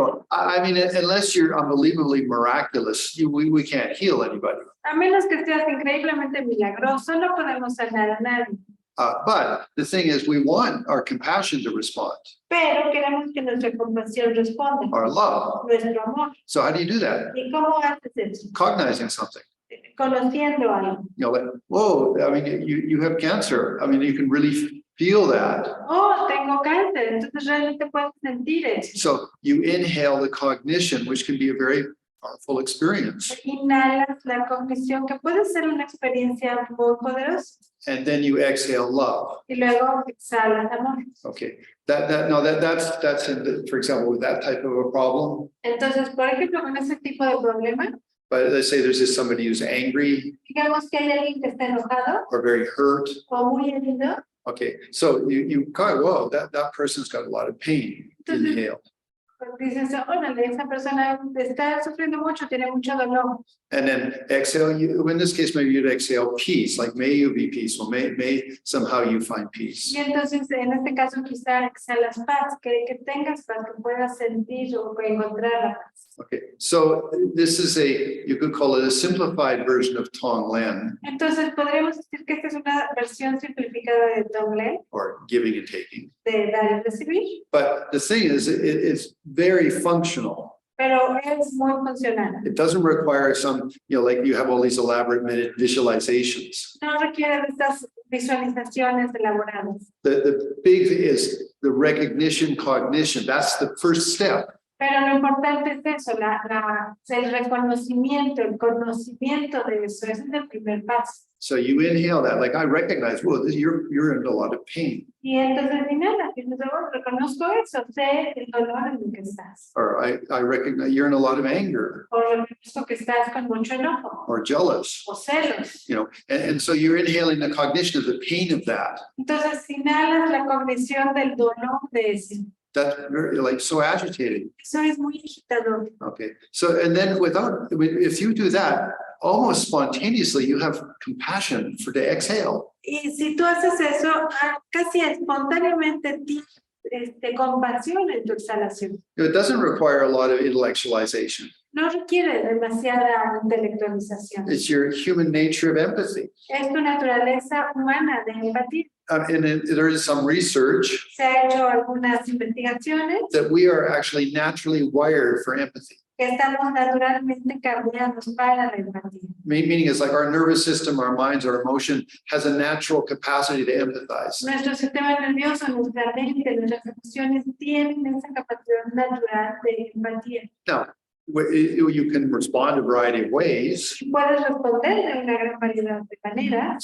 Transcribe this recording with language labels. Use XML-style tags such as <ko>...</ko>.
<en>I mean, unless you're unbelievably miraculous, we can't heal anybody.</en> <es>A menos que seas increíblemente milagroso, no podemos sanar a nadie.</es> <en>But the thing is, we want our compassion to respond,</en> <es>Pero queremos que nuestra compasión responda,</es> <en>our love.</en> <es>nuestro amor.</es> <en>So how do you do that?</en> <es>¿Y cómo haces eso?</es> <en>Cognizing something.</en> <es>Conociendo algo.</es> <en>Like, whoa, I mean, you have cancer. I mean, you can really feel that.</en> <es>Oh, tengo cáncer, entonces realmente puedes sentir eso.</es> <en>So you inhale the cognition, which can be a very powerful experience.</en> <es>Inhalas la cognición, que puede ser una experiencia muy poderosa,</es> <en>And then you exhale love.</en> <es>y luego exhalas amor.</es> <en>Okay, that's in the, for example, with that type of a problem.</en> <es>Entonces, por ejemplo, con ese tipo de problema,</es> <en>But let's say there's just somebody who's angry</en> <es>digamos que hay alguien que está enojado</es> <en>or very hurt.</en> <es>o muy herido,</es> <en>Okay, so you kind of, whoa, that person's got a lot of pain. Inhale.</en> <es>pues dices, órale, esa persona está sufriendo mucho, tiene mucho dolor.</es> <en>And then exhale, you, in this case, maybe you'd exhale peace, like may you be peaceful, may somehow you find peace.</en> <es>Y entonces, en este caso, quizá exhalas paz, que tengas paz, que puedas sentir o encontrar la paz.</es> <en>Okay, so this is you could call it a simplified version of Tonglen,</en> <es>Entonces, podríamos decir que esta es una versión simplificada de Tonglen,</es> <en>or giving and taking.</en> <es>de dar y recibir,</es> <en>But the thing is, it's very functional.</en> <es>pero es muy funcional.</es> <en>It doesn't require some, like you have all these elaborate visualizations.</en> <es>No requiere de estas visualizaciones elaboradas.</es> <en>The big thing is the recognition, cognition. That's the first step.</en> <es>Pero lo importante es eso, el reconocimiento, el conocimiento de eso, ese es el primer paso.</es> <en>So you inhale that, like I recognize, well, you're in a lot of pain.</en> <es>Y entonces inhala, y luego reconozco eso, sé el dolor en el que estás.</es> <en>Or I recognize you're in a lot of anger</en> <es>O reconozco que estás con mucho enojo,</es> <en>or jealous,</en> <es>o celos.</es> <en>and so you're inhaling the cognition of the pain of that.</en> <es>Entonces inhalas la cognición del dolor de eso.</es> <en>That's very, like, so agitating.</en> <es>Eso es muy agitador.</es> <en>Okay, so and then if you do that, almost spontaneously, you have compassion to exhale.</en> <es>Y si tú haces eso, casi espontáneamente tienes compasión en tu exhalación.</es> <en>It doesn't require a lot of intellectualization.</en> <es>No requiere demasiada intelectualización.</es> <en>It's your human nature of empathy.</en> <es>Es tu naturaleza humana de empatía.</es> <en>And there is some research</en> <es>Se ha hecho algunas investigaciones</es> <en>that we are actually naturally wired for empathy.</en> <es>que estamos naturalmente cambiados para la empatía.</es> <en>Meaning is like our nervous system, our minds, our emotion has a natural capacity to empathize.</en> <es>Nuestro sistema nervioso, nuestra mente, nuestras emociones tienen esa capacidad natural de empatía.</es> <en>Now, you can respond a variety of ways,</en> <es>Puedes responder de una gran variedad de maneras,</es>